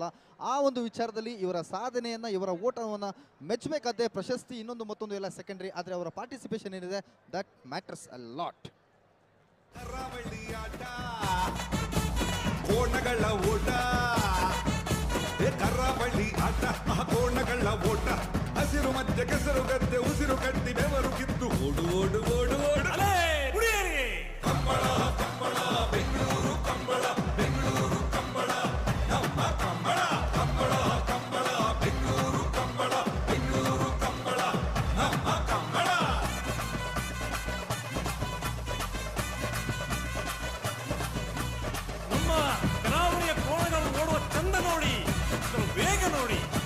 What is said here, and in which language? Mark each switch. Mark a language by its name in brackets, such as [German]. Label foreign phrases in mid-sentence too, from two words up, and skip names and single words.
[Kannada] ಆ ಒಂದು ವಿಚಾರದಲ್ಲಿ ಇವರ ಸಾಧನೆಯನ್ನು, ಇವರ ಓಟವನ್ನು ಮೆಚ್ಚಬೇಕಾದ್ರೆ ಪ್ರಶಸ್ತಿ ಇನ್ನೊಂದು ಮತ್ತೊಂದು ಎಲ್ಲ ಸೆಕೆಂಡ್ರಿ, ಆದರೆ ಅವರ ಪಾರ್ಟಿಸಿಪೇಷನ್ ಏನಿದೆ [English] that matters a lot. [Kannada] ಕರಾವಳಿ ಆಟ ಕೋಣಗಳ ಓಟ ಕರಾವಳಿ ಆಟ ಕೋಣಗಳ ಓಟ ಹಸಿರು ಮಧ್ಯ ಕೆಸರು ಗದ್ದೆ ಉಸಿರು ಕಟ್ಟಿ ಬೆವರು ಕಿತ್ತು ಓಡು ಓಡು ಓಡು ಓಡು ಕಂಬಳ ಕಂಬಳ ಬೆಂಗಳೂರು ಕಂಬಳ ಬೆಂಗಳೂರು ಕಂಬಳ ನಮ್ಮ ಕಂಬಳ ಕಂಬಳ ಕಂಬಳ ಬೆಂಗಳೂರು ಕಂಬಳ ಬೆಂಗಳೂರು ಕಂಬಳ ನಮ್ಮ ಕಂಬಳ. ನಮ್ಮ ಕರಾವಳಿಯ ಕೋಣಗಳು ಓಡುವ ಚಂದ ನೋಡಿ, ವೇಗ ನೋಡಿ.